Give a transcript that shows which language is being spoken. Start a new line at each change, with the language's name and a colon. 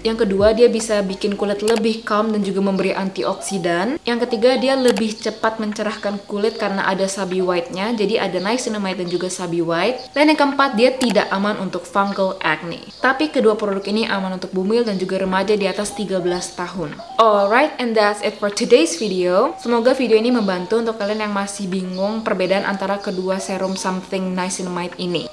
Indonesian: Yang kedua, dia bisa bikin kulit lebih calm dan juga memberi antioksidan. Yang ketiga, dia lebih cepat mencerahkan kulit karena ada Sabi White-nya. Jadi ada niacinamide dan juga Sabi White. Dan yang keempat, dia tidak aman untuk fungal acne. Tapi kedua produk ini aman untuk bumil dan juga remaja di atas 13 tahun.
English: Alright, and that's it for today's video.
Indonesian: Semoga video ini membantu untuk kalian yang masih bingung perbedaan antara kedua serum Something Niacinamide ini.